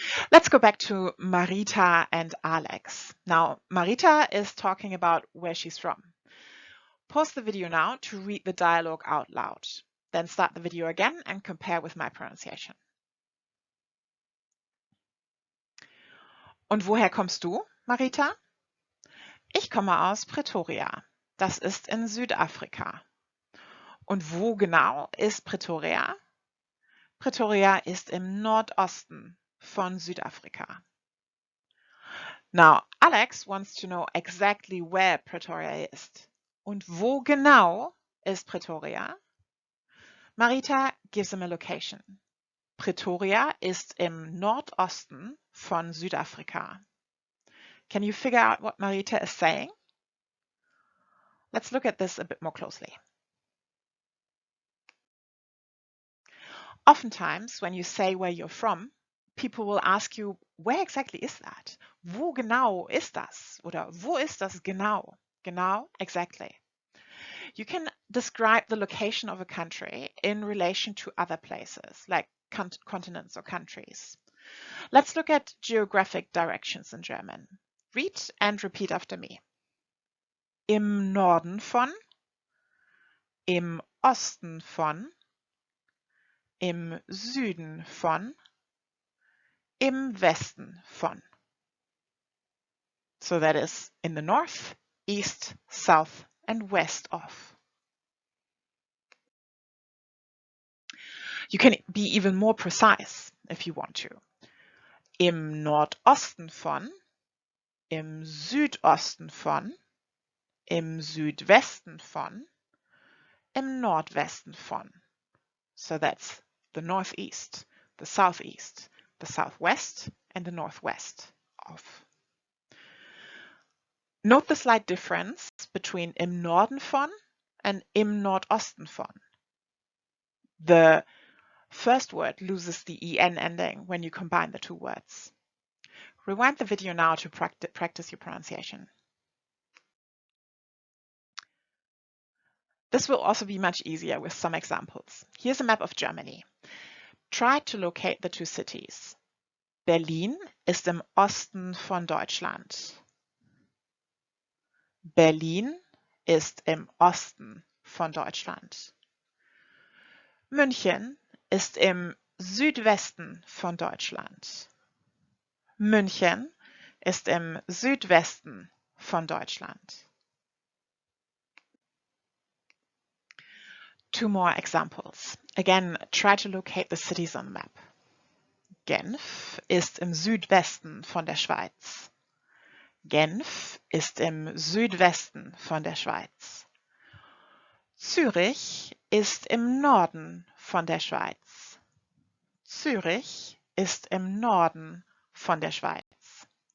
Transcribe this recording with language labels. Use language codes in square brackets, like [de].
[en] Let's go back to Marita and Alex. Now, Marita is talking about where she's from. Pause the video now to read the dialogue out loud. Then start the video again and compare with my pronunciation. [de] Und woher kommst du, Marita? Ich komme aus Pretoria. Das ist in Südafrika. Und wo genau ist Pretoria? Pretoria ist im Nordosten von Südafrika. [en] Now, Alex wants to know exactly where Pretoria is. [de] Und wo genau ist Pretoria? [en] Marita gives him a location. [de] Pretoria ist im Nordosten von Südafrika. [en] Can you figure out what Marita is saying? Let's look at this a bit more closely. Oftentimes, when you say where you're from, people will ask you, where exactly is that? [de] Wo genau ist das? Oder wo ist das genau? [en] Genau, exactly. You can describe the location of a country in relation to other places, like continents or countries. Let's look at geographic directions in German. Read and repeat after me. [de] Im Norden von, im Osten von, im Süden von, im Westen von. [en] So that is in the north, east, south, and west of. You can be even more precise if you want to. [de] Im Nordosten von, im Südosten von, im Südwesten von, im Nordwesten von. [en] So that's the northeast, the southeast, the southwest, and the northwest of. Note the slight difference between [de] im Norden von [en] and [de] im Nordosten von. [en] The first word loses the en ending when you combine the two words. Rewind the video now to practice your pronunciation. This will also be much easier with some examples. Here's a map of Germany. Try to locate the two cities. [de] Berlin ist im Osten von Deutschland. Berlin ist im Osten von Deutschland. München ist im Südwesten von Deutschland. München ist im Südwesten von Deutschland. [en] Two more examples. Again, try to locate the cities on the map. [de] Genf ist im Südwesten von der Schweiz. Genf ist im Südwesten von der Schweiz. Zürich ist im Norden von der Schweiz. Zürich ist im Norden von der Schweiz.